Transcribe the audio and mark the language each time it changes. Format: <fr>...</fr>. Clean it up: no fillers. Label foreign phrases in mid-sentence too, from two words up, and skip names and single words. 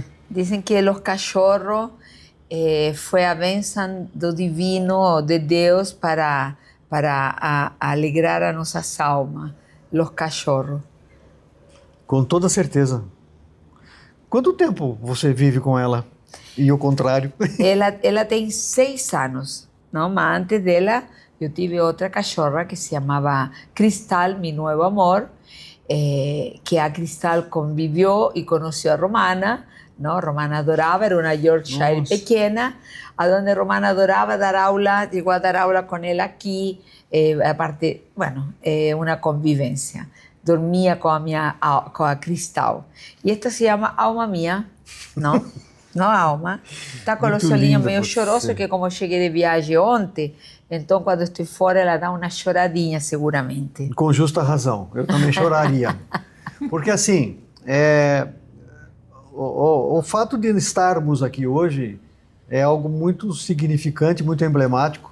<pt>Dizem que os cachorros foi a bênção do divino, de Deus, para alegrar a nossas almas, os cachorros. Com toda certeza. Quanto tempo você vive com ela? E o contrário? Ela tem 6 anos, não? Mas antes dela, eu tive outra cachorra que se chamava Cristal,</pt> <es>mi nuevo amor,</es> <pt>que a Cristal conviveu e conheceu a Romana,</pt> <es>¿no? Romana adoraba, era una Yorkshire pequeña, a donde Romana adoraba dar aula, llegó a dar aula con él aquí, aparte, bueno, una convivencia. Dormía con a Cristal. Y esta se llama Alma Mía, ¿no? No Alma.</es> <pt>Está</pt> <es>con los</es> <pt>olhinhos meio chorosos, que como cheguei de viagem ontem, então quando estou fora ela dá uma choradinha seguramente. Com justa razão, eu também choraria. Porque assim, o fato de estarmos aqui hoje é algo muito significante, muito emblemático.</pt>